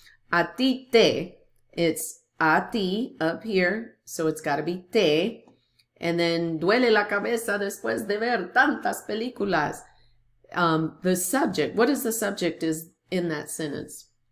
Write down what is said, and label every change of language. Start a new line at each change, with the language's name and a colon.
Spanish: A ti te,
English: it's
Spanish: a ti
English: up here, so it's got to be te. And then
Spanish: duele la cabeza después de ver tantas películas.
English: The subject, what is the subject is in that sentence?